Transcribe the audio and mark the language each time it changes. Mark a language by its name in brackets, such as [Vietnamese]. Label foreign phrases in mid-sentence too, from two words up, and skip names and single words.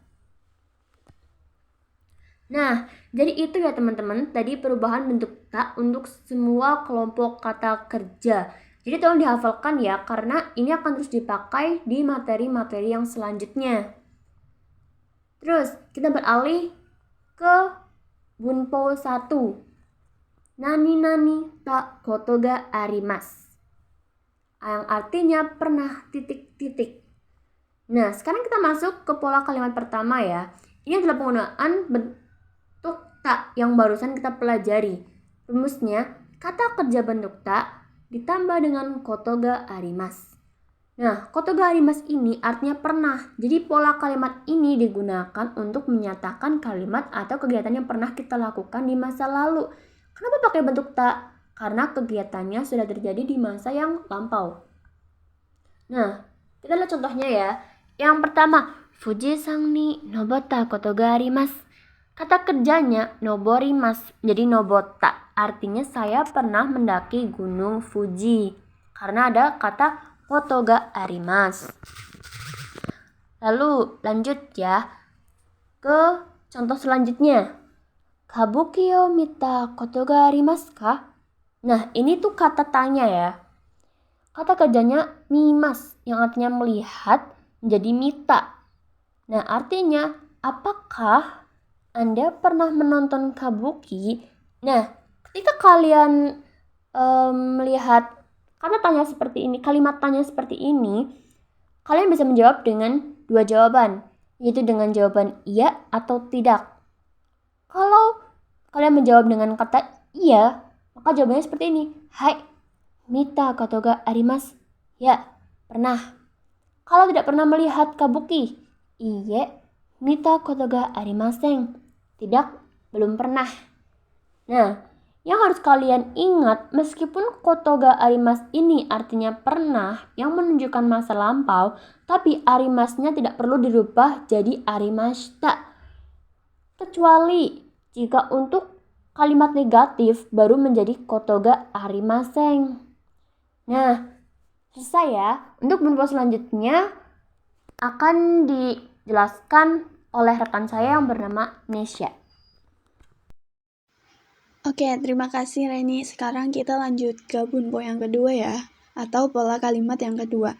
[Indonesian] Nah, jadi itu ya teman-teman, tadi perubahan bentuk ta untuk semua kelompok kata kerja. Jadi tolong dihafalkan ya, karena ini akan terus dipakai di materi-materi yang selanjutnya. Terus, kita beralih ke bunpo 1. [Japanese] 何たことがあります. [Indonesian] Yang artinya pernah titik-titik. Nah, sekarang kita masuk ke pola kalimat pertama ya. Ini adalah penggunaan bentuk ta yang barusan kita pelajari. Rumusnya, kata kerja bentuk ta ditambah dengan [Japanese] ことがあります. [Indonesian] Nah, [Japanese] ことがあります [Indonesian] ini artinya pernah. Jadi pola kalimat ini digunakan untuk menyatakan kalimat atau kegiatan yang pernah kita lakukan di masa lalu. Kenapa pakai bentuk ta? Karena kegiatannya sudah terjadi di masa yang lampau. Nah, kita lihat contohnya ya. Yang pertama, [Japanese] 富士山に登ったことがあります. [Indonesian] Kata kerjanya noborimasu, jadi nobota. Artinya saya pernah mendaki gunung Fuji. Karena ada kata [Japanese] ことがあります. [Indonesian] Lalu lanjut ya ke contoh selanjutnya. [Japanese] 歌舞伎を見たことがありますか? [Indonesian] Nah, ini tuh kata tanya ya. Kata kerjanya mimas, yang artinya melihat, menjadi mita. Nah, artinya apakah Anda pernah menonton kabuki? Nah, ketika kalian melihat kata tanya seperti ini, kalimat tanya seperti ini, kalian bisa menjawab dengan 2 jawaban, yaitu dengan jawaban iya atau tidak. Kalau kalian menjawab dengan kata iya, maka jawabannya seperti ini. Hai, [Japanese] 見たことがあります. [Indonesian] Ya, pernah. Kalau tidak pernah melihat kabuki, [Japanese] いいえ、見たことがありません. [Indonesian] Tidak, belum pernah. Nah, yang harus kalian ingat, meskipun [Japanese] ことがあります [Indonesian] ini artinya pernah, yang menunjukkan masa lampau, tapi arimasnya tidak perlu dirubah jadi arimashita. Kecuali jika untuk kalimat negatif baru menjadi [Japanese] ことがありません. [Indonesian] Nah, selesai ya. Untuk bunpo selanjutnya akan dijelaskan oleh rekan saya yang bernama Nesya. Oke, terima kasih Reni. Sekarang kita lanjut ke bunpo yang kedua ya, atau pola kalimat yang kedua.